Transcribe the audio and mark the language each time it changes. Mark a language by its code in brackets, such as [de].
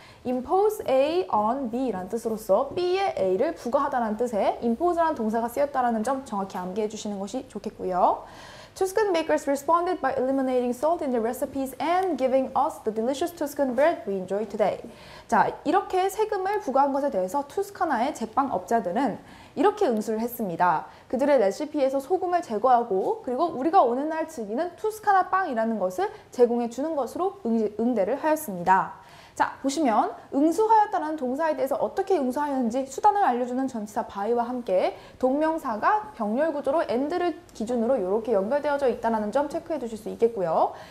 [ko] impose A on B라는 뜻으로서 B에 A를 부과하다는 뜻의 impose라는 동사가 쓰였다는 점 정확히 암기해 주시는 것이 좋겠고요. [en] Tuscan bakers responded by eliminating salt in their recipes and giving us the delicious Tuscan bread we enjoy today. [ko] 자, 이렇게 세금을 부과한 것에 대해서 투스카나의 제빵업자들은 이렇게 응수를 했습니다. 그들의 레시피에서 소금을 제거하고, 그리고 우리가 오늘날 즐기는 투스카나 빵이라는 것을 제공해 주는 것으로 응대를 하였습니다. 자, 보시면 응수하였다는 동사에 대해서 어떻게 응수하였는지 수단을 알려주는 전치사 by와 함께 동명사가 병렬 구조로 and를 기준으로 이렇게 연결되어져 있다는 점 체크해 두실 수 있겠고요.